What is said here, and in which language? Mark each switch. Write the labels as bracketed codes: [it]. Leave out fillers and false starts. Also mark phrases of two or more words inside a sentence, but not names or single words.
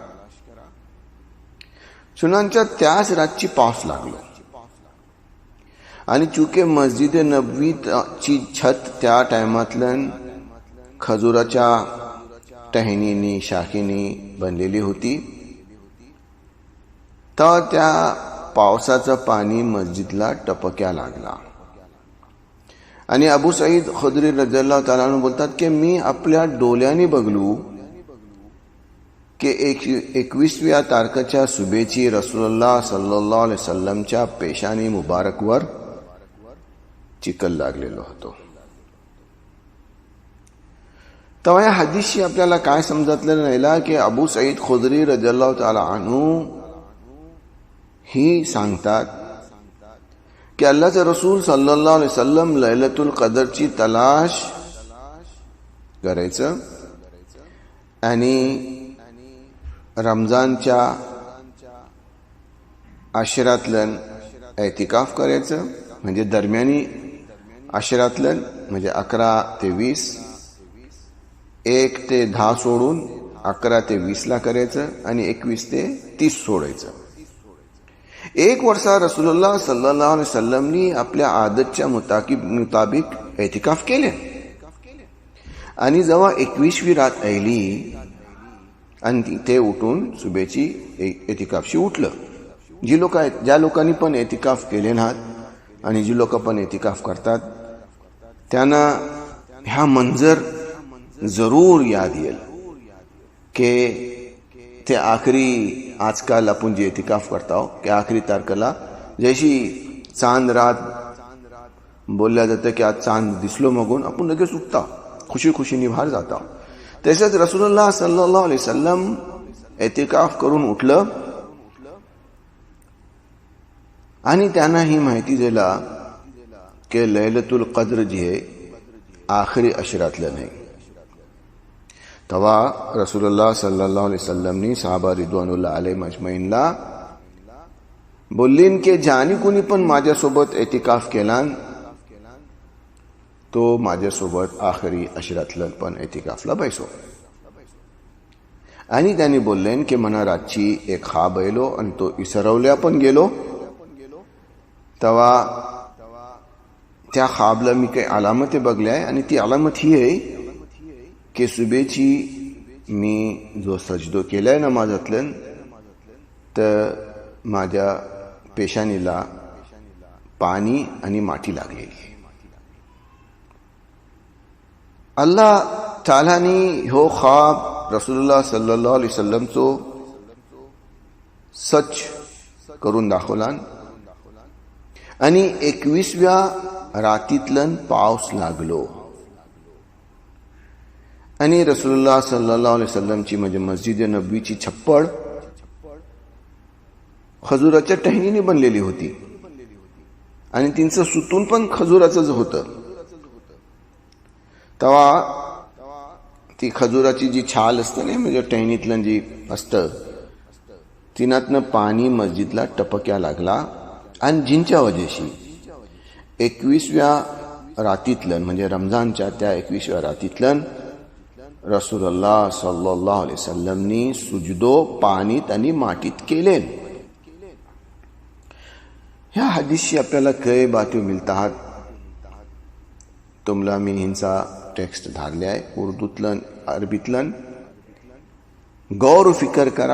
[mr] चुनांच्या त्याच रातची पाऊस लागलो आणि चुके मस्जिद नबवीची छत त्या टायमातलन खजुराच्या टहनीनी शाखेनी बनलेली होती, तर त्या पावसाचं पाणी मस्जिदला टपक्या लागला। आणि अबू सईद खुदरी [ar] رضي الله تعالى عنه [mr] बोलतात की मी आपल्या डोळ्यांनी बघलो की 21व्या तारखेच्या सुबेची [ar] رسول الله صلى الله عليه وسلم [mr] पेशानी मुबारकवर चिखल लागलेलो होतो। तेव्हा या हदीसशी आपल्याला काय समजतलं नाही की अबू सईद खुदरी [ar] رضي الله تعالى عنه [mr] ही सांगतात की अल्लाहचे रसूल [ar] صلى الله عليه وسلم ليلة القدر [mr] तलाश करायचं आणि रमजानच्या अशरातलं एतिकाफ करायचं, म्हणजे दरम्यानी अशरातलं म्हणजे 11 ते 20, 1 ते 10 सोडून 11 ते 20 ला करायचं आणि 21 ते 30 सोडायचं। एक वर्षा [ar] رسول الله صلى الله عليه وسلم [mr] आपल्या आदतच्या मुताबिक एतिकाफ केले आणि जेव्हा 21वी रात आली आणि ते उठून सुबेची एतिकाफशी उठलं। ज्या लोकांनी पण एतिकाफ केले नात आणि जी लोक पण एतिकाफ करतात त्यांना ह्या मंजर जरूर याद येईल की ते आखरी आजकाल आपण जे एतिकाफ करता की आखरी तारखेला जशी चांद रात बोलल्या जातं की आज चांद दिसलो मगून आपण लगेच उठता, खुशी खुशीने बाहेर जाता। तसेच [ar] رسول الله صلى الله عليه وسلم [mr] एतिकाफ करून उठलं आणि त्यांना ही माहिती दिला की [ar] ليلة القدر [mr] जी आहे आखरी अशरातलं नाही। तेव्हा [ar] رسول الله صلى الله عليه وسلم الصحابة رضوان الله عليهم أجمعين [mr] बोललीन की ज्यानी कुणी पण माझ्यासोबत एतिकाफ केला तो माझ्यासोबत आखरी अशरातलं पण एतिकाफला बैसो। आणि त्यांनी बोललेन की मना रातची एक खाब आलो आणि तो इसरवल्या पण गेलो, तेव्हा त्या खाबला मी काही अलामती बघल्या आणि ती अलामत ही आहे की सुबेची मी जो सजदो केलाय नमाजातलं तर माझ्या पेशानीला पाणी आणि माती लागलेली आहे। अल्लाह तालानी हो ख्वाब [ar] رسول الله صلى الله عليه وسلم [mr] चो सच करून दाखवलान आणि 21व्या रातीतलन पावस लागलो आणि [ar] رسول الله صلى الله عليه وسلم [mr] म्हणजे मस्जिद नबवीची छप्पड खजुराच्या टहनीने बनलेली होती आणि तिचं सुतून पण खजुराचंच होतं. तेव्हा ती खजुराची जी छाल असते ना म्हणजे टहनीतलं जी असतं तिनातनं पाणी मस्जिदला टपक्या लागला आणि जिंच्या वजेशी 21व्या रातीतलं म्हणजे रमजानच्या त्या 21व्या रातीतलं [ar] رسول الله صلى الله عليه وسلم [mr] सुजदो पाणीत आणि मातीत केले. ह्या हदीसशी आपल्याला काही बातम्या मिळतात. तुम्हाला मी हिंचा टेक्स्ट धारले आहे उर्दूतलन अरबीतलन गौर फिकर करा.